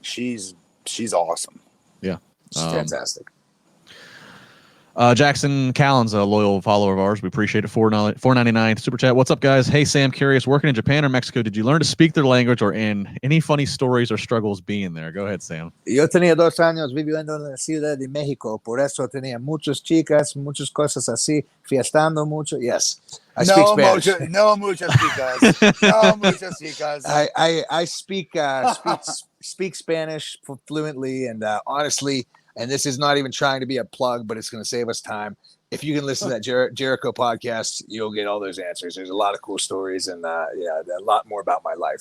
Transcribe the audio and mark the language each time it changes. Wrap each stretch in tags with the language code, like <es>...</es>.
<en>She's awesome. Yeah. She's fantastic. Jackson Callen's a loyal follower of ours. We appreciate it. $4.99 super chat. What's up, guys? Hey, Sam, curious, working in Japan or Mexico, did you learn to speak their language or any funny stories or struggles being there? Go ahead, Sam.</en> <es>Yo tenía 2 años viviendo en la Ciudad de México, por eso tenía muchas chicas, muchas cosas así, fiestando mucho.</es> <en>Yes, I speak Spanish.</en> <es>No muchas chicas. No muchas chicas.</es> <en>I speak Spanish fluently, and honestly, and this is not even trying to be a plug, but it's going to save us time. If you can listen to that Jericho podcast, you'll get all those answers. There's a lot of cool stories and a lot more about my life.</en>